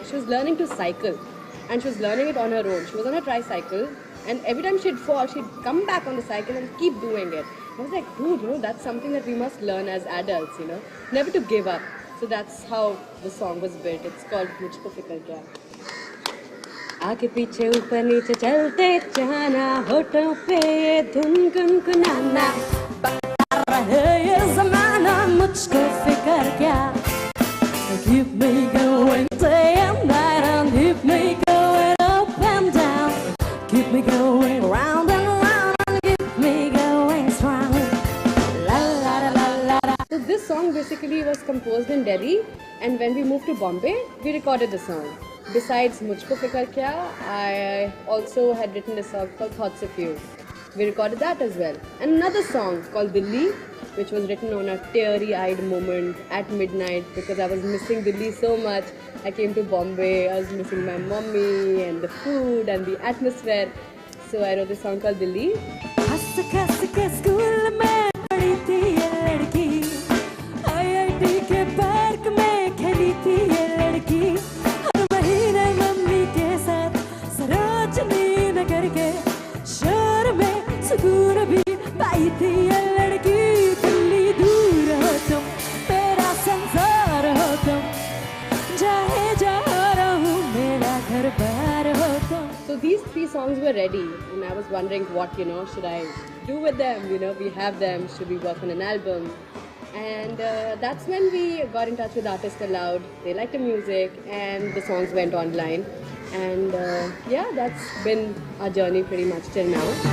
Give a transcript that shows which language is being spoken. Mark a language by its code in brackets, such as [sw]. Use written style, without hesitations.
[en] She was learning to cycle, and she was learning it on her own. She was on a tricycle, and every time she'd fall, she'd come back on the cycle and keep doing it. I was like, dude, you know, that's something that we must learn as adults, you know, never to give up. So that's how the song was built. It's called Mujhko Fikar Kya. [hi] आगे पीछे ऊपर नीचे चलते जाना होठों पे ये धुन गुनगुनाना बता रहे ये ज़माना मुझको फिकर क्या. [en] Keep me going day and night and keep me going up and down. Keep me going round and round and keep me going strong. La la la la la. So this song basically was composed in Delhi, and when we moved to Bombay, we recorded the song. Besides Mujhko Fikar Kya, I also had written a song called Thoughts of You. We recorded that as well. And another song called Delhi, which was written on a teary-eyed moment at midnight because I was missing Delhi so much. I came to Bombay, I was missing my mommy and the food and the atmosphere. So I wrote this song called Delhi. [hi] हंस खस के school में पढ़ी थी ये लड़की, IIT के park में खेली थी ये लड़की, हर महीने मम्मी के साथ सरोजनी नगर के शहर में सुकून भी पाई थी ये लड़की. दिल्ली दूर हो तुम, मेरा संसार हो तुम, चाहे जहाँ रहूं मेरा घर बार हो तुम. [en] So these 3 songs were ready, and I was wondering what, you know, should I do with them? You know, we have them, should we work on an album? And that's when we got in touch with Artist Aloud. They liked the music, and the songs went online. And yeah, that's been our journey pretty much till now.